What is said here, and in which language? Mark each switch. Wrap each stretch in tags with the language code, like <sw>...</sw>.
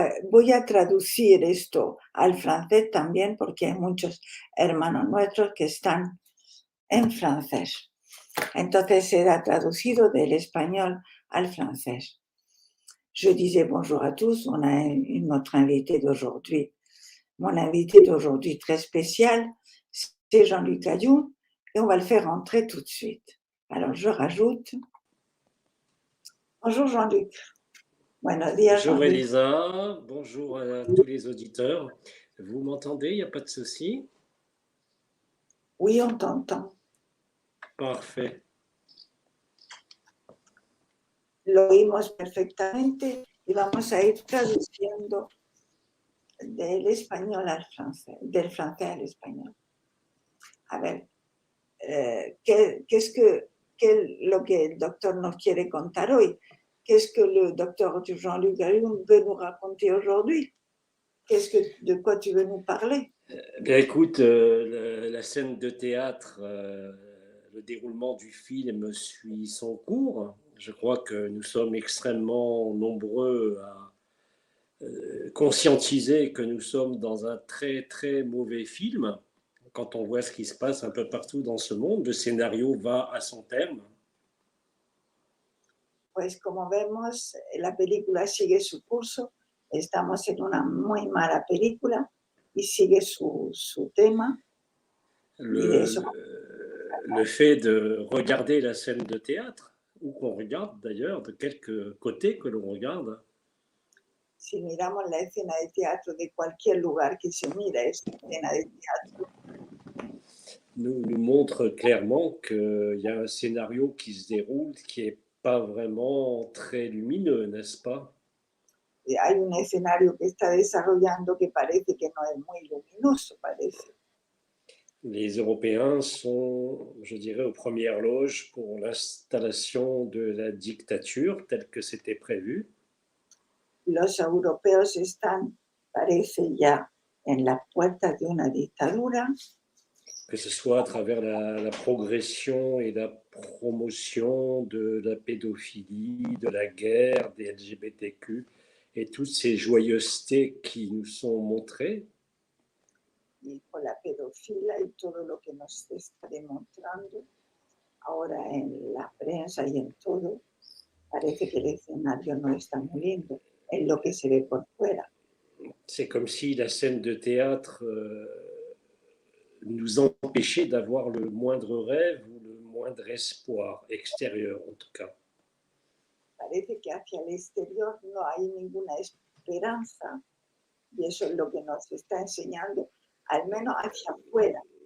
<es>Voy a traducir esto al francés también porque hay muchos hermanos nuestros que están en francés. Entonces será traducido del español al francés.</es> <fr>Je disais bonjour à tous, on a notre invité d'aujourd'hui. Mon invité d'aujourd'hui très spécial, c'est Jean-Luc Ayou et on va le faire entrer tout de suite. Alors je rajoute. Bonjour Jean-Luc.</fr> <es>Buenos días</es> <fr>Bonjour Jean-Luc. Elisa, bonjour à tous les auditeurs. Vous m'entendez, il n'y a pas de souci? Oui, on t'entend. Parfait.</fr> <es>Lo oímos perfectamente y vamos a ir traduciendo del español al francés, del francés al español. A ver, ¿qué es lo que el doctor nos quiere contar hoy?</es> <fr>Qu'est-ce que le docteur Jean-Luc Ayun veut nous raconter aujourd'hui? De quoi tu veux nous parler? Bien écoute, la scène de théâtre, le déroulement du film suit son cours. Je crois que nous sommes extrêmement nombreux à conscientiser que nous sommes dans un très très mauvais film. Quand on voit ce qui se passe un peu partout dans ce monde, le scénario va à son terme.</fr> <es>Pues como vemos, la película sigue su curso, estamos en una muy mala película y sigue su tema y de eso.</es> <fr>Le fait de regarder la scène de théâtre, ou qu'on regarde d'ailleurs, de quelque côté que l'on regarde,</fr> <es>Si miramos la escena de teatro de cualquier lugar que se mira esa escena de teatro,</es> <fr>nous montre clairement qu'il y a un scénario qui se déroule qui n'est pas vraiment très lumineux, n'est-ce pas?</fr> <es>hay un escenario que está desarrollando que parece que no es muy luminoso, parece.</es> <fr>Les Européens sont, je dirais, aux premières loges pour l'installation de la dictature telle que c'était prévu.</fr> <es>Los europeos están, parece ya, en la puerta de una dictadura,</es> <fr>Que ce soit à travers la progression et la promotion de la pédophilie, de la guerre, des LGBTQ et toutes ces joyeusetés qui nous sont montrées.</fr> <es>y con la pedofilia y todo lo que nos está demostrando ahora en la prensa y en todo, parece que el escenario no está muy lindo, en lo que se ve por fuera.</es> <fr>C'est comme si la scène de théâtre nous empêchait d'avoir le moindre rêve ou le moindre espoir extérieur en tout cas.</fr> <es>Parece que hacia el exterior no hay ninguna esperanza y eso es lo que nos está enseñando, al menos hacia afuera.</es>